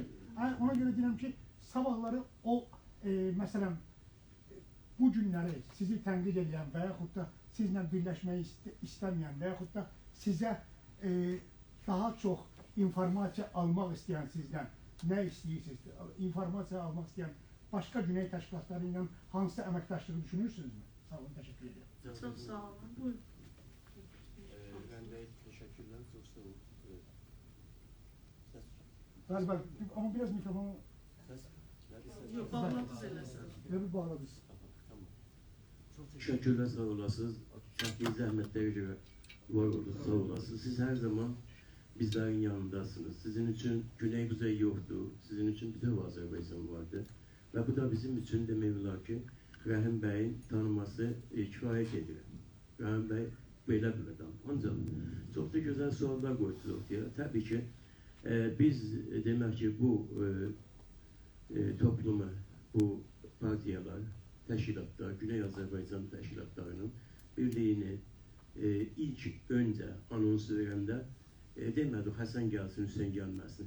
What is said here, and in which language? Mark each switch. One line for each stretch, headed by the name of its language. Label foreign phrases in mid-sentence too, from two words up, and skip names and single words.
Azerbaijani: Ona görə deyirəm ki, sabahları o, məsələn, bu günləri sizi tənqid edən və yaxud da sizlə birləşməyi istəməyən və yaxud da sizə daha çox informasiya almaq istəyən sizdən, nə istəyirsiniz, informasiya almaq istəyən başqa Güney təşkilatları ilə hansı əməkdaşlığı düşünürsünüzmü? Sağ olun, təşəkkür edirəm. Çox sağ olun. Buyurun.
Turkish: Ben de teşekkürler, çok sağ olun.
Azerbaijani: Bəli, amma biraz mikrofonu... Yox, bağladınız eləsin. Elə bir bağladınız.
Turkish: Çok teşekkürler,
Azerbaijani: sağ olasınız. Çəkdiyi zəhmətlərə görə var olun, sağ olasınız.
Turkish: Siz her zaman bizlerin yanındasınız. Sizin için Güney Kuzey yoktu. Sizin için bütün Azerbaycan vardı. Ve bu da bizim için
Azerbaijani: demək olar ki, Rəhim bəyin tanıması kifayət edir. Rəhim bəy belə bir adam. Ancaq çox da gözəl suallar qoydunuz ortaya. Təbii ki, biz demək ki, bu toplumu, bu partiyalar, təşkilatlar, Güney Azərbaycan təşkilatlarının birliyini ilk öncə anons verəndə demədik Həsən gəlsin, Hüseyin gəlməsin.